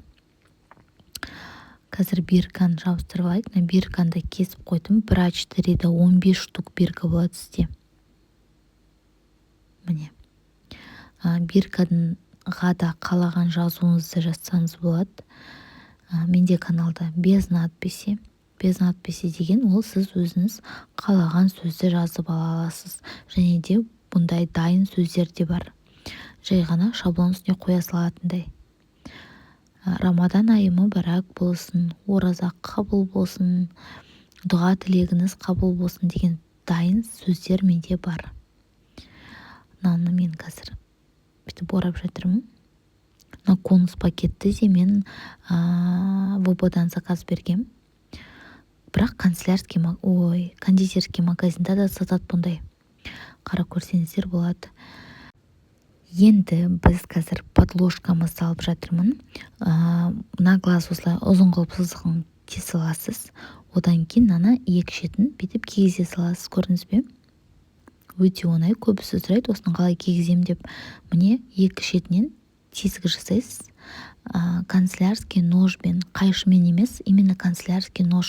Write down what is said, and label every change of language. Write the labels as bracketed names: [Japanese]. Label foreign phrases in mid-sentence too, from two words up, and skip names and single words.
[Kazakh] Қазір бирканы жабыстырып алайық. Бирканы кесіп қойдым. 1А4-де 15 штук бирка болады сізде. Міне. Биркаға да қалаған жазуыңызды жазсаңыз болады. Менде каналда [Russian] без надписи. Без надписи [Kazakh] деген ол сіз өзіңіз қалаған сөзді жазып ала аласыз. Және де бұндай дайын сөздер де бар. Жай ғана шаблон үстіне қоя салатындай. Рамадан айы мүбәрәк болсын, ораза қабыл болсын, дұға тілегіңіз қабыл болсын деген дайын сөздер менде бар. Мынаны мен қазір бүйтіп орап жатырмын. Конус пакетті де мен ВБ-дан заказ бергем. Бірақ кондитерский магазинда да сатат бұндай. Қара көрсеңіздер болады. Енді біз қазір подложкамыз салып жатырмын. [Russian] На глаз [Kazakh] осылай ұзын қылып сызығын кесе аласыз. Одан кейін ана екі шетін бүйтіп кигізе саласыз, көрдіңіз бе? Өте оңай, көбісі сұрайды, осыны қалай кигізем деп. Міне екі шетінен тесік жасайсыз. Канцелярский ножбен, қайшымен емес, [Russian] именно канцелярский нож.